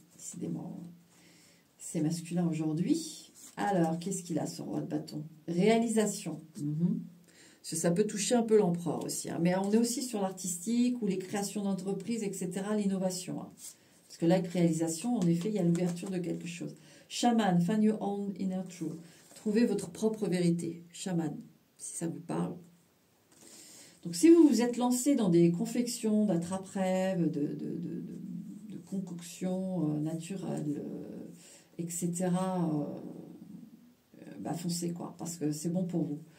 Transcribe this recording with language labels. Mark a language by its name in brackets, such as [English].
[French] Décidément, c'est masculin aujourd'hui. Alors, qu'est-ce qu'il a, ce roi de bâton? Réalisation. Parce que ça peut toucher un peu l'empereur aussi. Hein. Mais on est aussi sur l'artistique ou les créations d'entreprises, etc., l'innovation. Hein. Parce que là, avec réalisation, en effet, il y a l'ouverture de quelque chose. [English] Chaman, find your own inner truth. [French] Trouvez votre propre vérité. Chaman, si ça vous parle. Donc, si vous vous êtes lancé dans des confections d'attrape-rêves, de concoctions naturelles, etc., bah, foncez, quoi, parce que c'est bon pour vous.